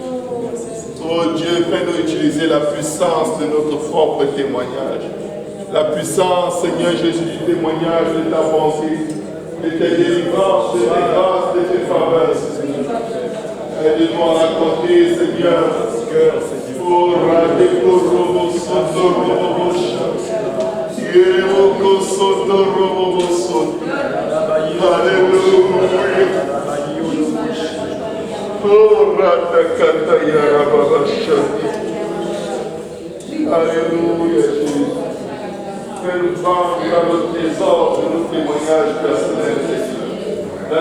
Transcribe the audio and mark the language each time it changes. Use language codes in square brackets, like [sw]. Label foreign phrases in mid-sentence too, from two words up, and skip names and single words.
[fr] Oh Dieu, fais-nous utiliser la puissance de notre propre témoignage. La puissance, Seigneur Jésus, du témoignage de ta bonté, de tes délivrances, de tes grâces, de tes faveurs, Seigneur. Aide-nous à raconter, Seigneur, pour rater pour robo soto robo Yeroko soto robo soto. Alléluia. Oh ratakata yarababashati. Alléluia Jésus. Fais-nous prendre dans le trésor de nos témoignages personnels, Seigneur.